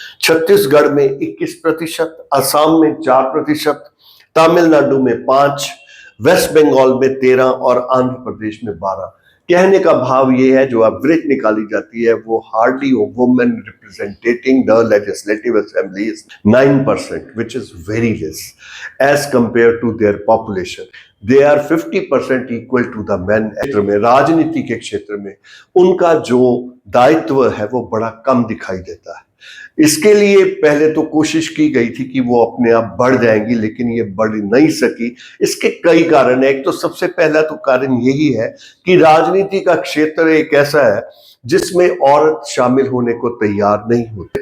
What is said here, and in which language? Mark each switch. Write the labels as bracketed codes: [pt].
[hi] छत्तीसगढ़ में 21%, असम में 4%, तमिलनाडु में 5%, वेस्ट बंगाल में 13% और आंध्र प्रदेश में 12%। कहने का भाव ये है, जो एवरेज निकाली जाती है वो [en] Hardly women representing the legislative assembly is 9%, which is very less as compared to their population. They are 50% equal to the men. [hi] क्षेत्र में, राजनीति के क्षेत्र में उनका जो दायित्व है वो बड़ा कम दिखाई देता है। इसके लिए पहले तो कोशिश की गई थी कि वो अपने आप बढ़ जाएंगी, लेकिन ये बढ़ नहीं सकी। इसके कई कारण है। एक तो सबसे पहला तो कारण यही है कि राजनीति का क्षेत्र एक ऐसा है जिसमें औरत शामिल होने को तैयार नहीं होते।